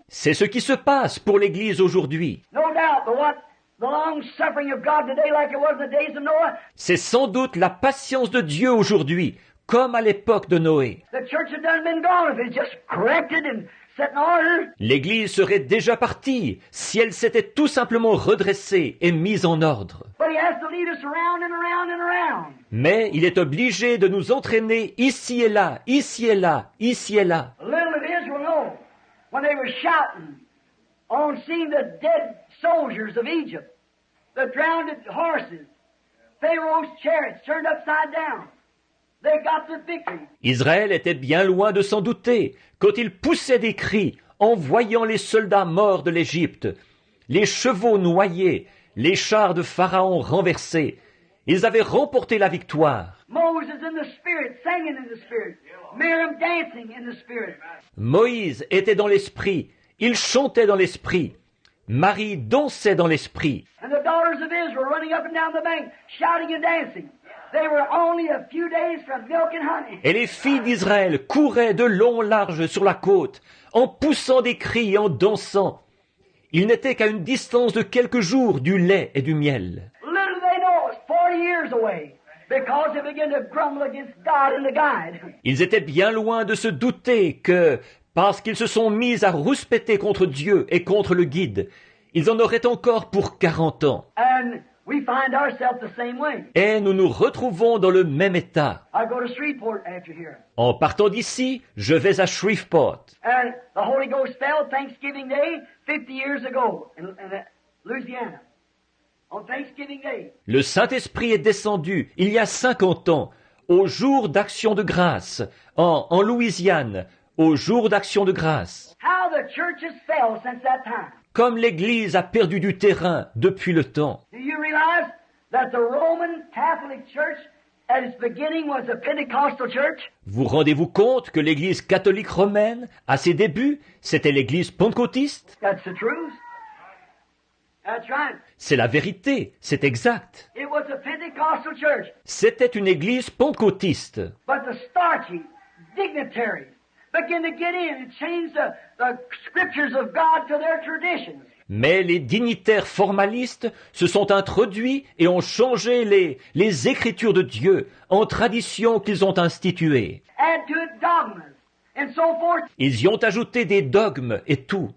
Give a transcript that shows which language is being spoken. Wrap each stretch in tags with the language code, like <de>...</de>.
<fr>C'est ce qui se passe pour l'Église aujourd'hui.</fr> <en>No doubt, but what the long suffering of God today, like it was in the days of Noah,</en> <fr>C'est sans doute la patience de Dieu aujourd'hui, comme à l'époque de Noé.</fr> <en>the church had done been gone if it just corrected and set in order.</en> <fr>L'Église serait déjà partie si elle s'était tout simplement redressée et mise en ordre.</fr> <en>But he has to lead us around and around and around.</en> <fr>Mais il est obligé de nous entraîner ici et là, ici et là, ici et là.</fr> <en>Little did Israel know, when they were shouting on seeing the dead soldiers of Egypt, the drowned horses, Pharaoh's chariots turned upside down, they got the victory.</en> <fr>Israël était bien loin de s'en douter quand il poussait des cris en voyant les soldats morts de l'Égypte, les chevaux noyés, les chars de Pharaon renversés. Ils avaient remporté la victoire.</fr> <en>Moses in the Spirit, singing in the Spirit, Miriam dancing in the Spirit.</en> <fr>Moïse était dans l'esprit, il chantait dans l'esprit. Marie dansait dans l'esprit.</fr> <en>And the daughters of Israel running up and down the bank, shouting and dancing. They were only a few days from milk and honey.</en> <fr>Et les filles d'Israël couraient de long large sur la côte, en poussant des cris et en dansant. Ils n'étaient qu'à une distance de quelques jours du lait et du miel.</fr> <en>Little did they know it was 40 years away, because they began to grumble against God and the guide.</en> <fr>Ils étaient bien loin de se douter que, parce qu'ils se sont mis à rouspéter contre Dieu et contre le guide, ils en auraient encore pour 40 ans.</fr> <en>And we find ourselves the same way.</en> <fr>Et nous nous retrouvons dans le même état.</fr> <en>I go to Shreveport after here.</en> <fr>En partant d'ici, je vais à Shreveport.</fr> <en>And the Holy Ghost fell Thanksgiving Day 50 years ago in Louisiana. On Thanksgiving Day.</en> <fr>Le Saint-Esprit est descendu il y a 50 ans, au jour d'Action de grâce, en Louisiane, au jour d'Action de grâce.</fr> <en>How the church has fell since that time.</en> <fr>Comme l'Église a perdu du terrain depuis le temps.</fr> <en>Do you realize that the Roman Catholic Church at its beginning was a Pentecostal church?</en> <fr>Vous rendez-vous compte que l'Église catholique romaine, à ses débuts, c'était l'Église pentecôtiste?</fr> <en>That's the truth. That's right.</en> <fr>C'est la vérité, c'est exact.</fr> <en>It was a Pentecostal church.</en> <fr>C'était une Église pentecôtiste.</fr> <en>But the starchy dignitaries began to get in and change the scriptures of God to their traditions.</en> <fr>Mais les dignitaires formalistes se sont introduits et ont changé les Écritures de Dieu en traditions qu'ils ont instituées.</fr> <en>Add to it dogmas and so forth.</en> <fr>Ils y ont ajouté des dogmes et tout.</fr>